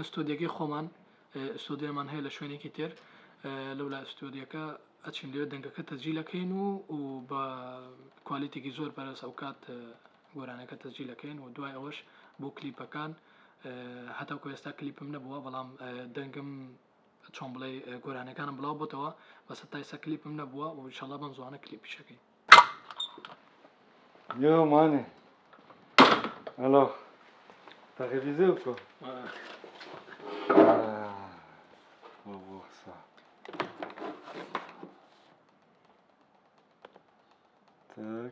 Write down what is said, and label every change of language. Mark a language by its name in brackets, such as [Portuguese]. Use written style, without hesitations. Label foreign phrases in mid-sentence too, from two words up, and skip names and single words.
[Central Kurdish] ستۆدیۆکەی خۆمان ستۆدیۆمان هەیە لە شوێنێکی تر لەولا ستۆدیۆکە ئەچین لێ دەنگەکە تەسجیلەکەین و بە کوالیتێکی زۆر بەرز ئەو کات گۆرانەکە تەسجیلەکەین و دوای ئەوەش بۆ کلیپەکان هەتاکو ئێستا کلیپم نەبووە بەڵام دەنگم چۆن بڵێ گۆرانەکانم بڵاو بۆتەوە بەس تا ئێستا کلیپم نەبووە و ئینشاڵڵا بەم زوانە کلیپیشەکەین. [French] Yo Mani. Alors, t'as révisé ou quoi? On va voir ça. Tac.